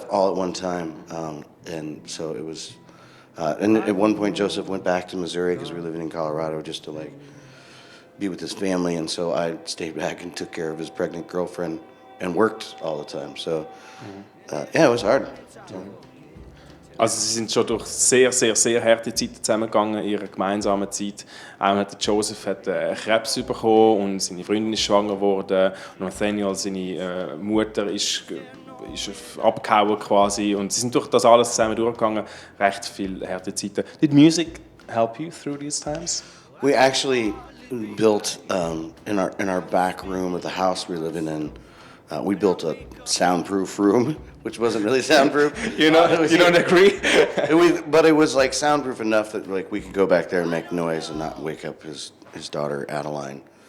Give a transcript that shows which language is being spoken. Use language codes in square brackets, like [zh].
[en] stuff all at one time. And so it was. And at one point, Joseph went back to Missouri because we were living in Colorado just to be with his family. And so I stayed back and took care of his pregnant girlfriend and worked all the time. So yeah, it was hard. [de] Also sie sind schon durch sehr harte Zeiten zusammengegangen, ihre gemeinsame Zeit. Joseph hat Krebs bekommen und seine Freundin ist schwanger geworden. Und Nathaniel, seine Mutter, ist abgehauen quasi. Und sie sind durch das alles zusammen durchgegangen. Recht viele harte Zeiten. [en] Did music help you through these times? We actually built in our back room of the house we were living in. We built a soundproof room, which wasn't really soundproof. You don't agree? But it was soundproof enough that we could go back there and make noise and not wake up his daughter Adeline.